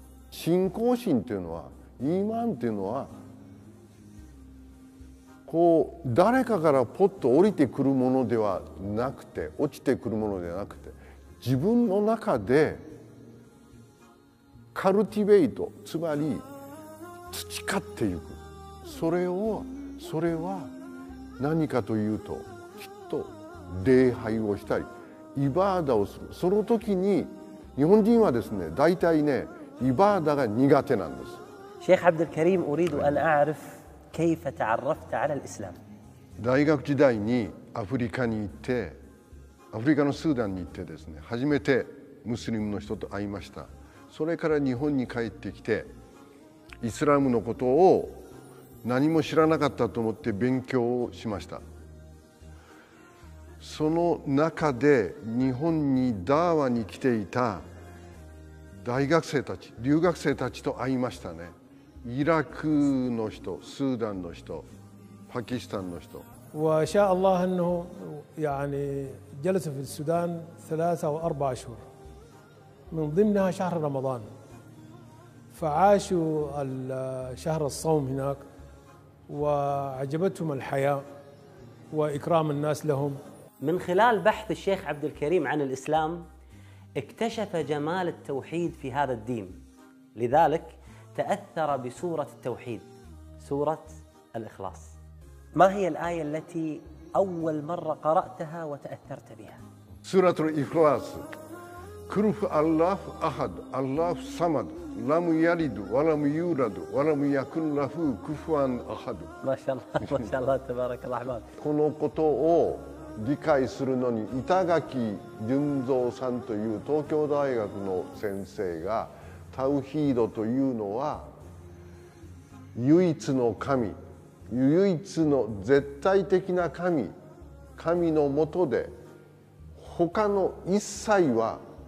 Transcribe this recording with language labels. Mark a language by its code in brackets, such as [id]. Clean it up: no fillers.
[ja] 信仰心っていうのは、イーマンっていうのはこう誰かからポッと降りてくるものではなくて、落ちてくるものではなくて、自分の中でカルティベイト、つまり培っていく。それは何かというと、きっと礼拝をしたりイバーダをする。その時に日本人はですね、大体ね、イバーダが苦手なんです。 [ar] شيخ عبد الكريم أريد أن أعرف كيف تعرفت على الإسلام. [ja] 大学時代にアフリカに行って、アフリカのスーダンに行ってですね、初めてムスリムの人と会いました。それから日本に帰ってきて、イスラムのことを何も知らなかったと思って勉強をしました。その中で日本にダーワに来ていた大学生たち、留学生たちと会いましたね。イラクの人、スーダンの人、パキスタンの人。 [ar] وشاء الله أنه يعني جلس في السودان 3 أو 4 أشهر، من ضمنها شهر رمضان، فعاشوا شهر الصوم هناك، وعجبتهم الحياة وإكرام الناس لهم. من خلال بحث الشيخ عبد الكريم عن الإسلام اكتشف جمال التوحيد في هذا الدين، لذلك تأثر بسورة التوحيد، سورة الإخلاص. ما هي الآية التي أول مرة قرأتها وتأثرت بها؟ سورة الإخلاص. كل الله أحد الله صمد لم يلد ولم يولد ولم يكن له كفوا أحد. ما شاء الله ما شاء الله تبارك الرحمن. [ja] このことを理解するのに板垣純三さんという東京大学の先生がタウヒードというのは唯一の神、唯一の絶対的な神のもとで他の一切は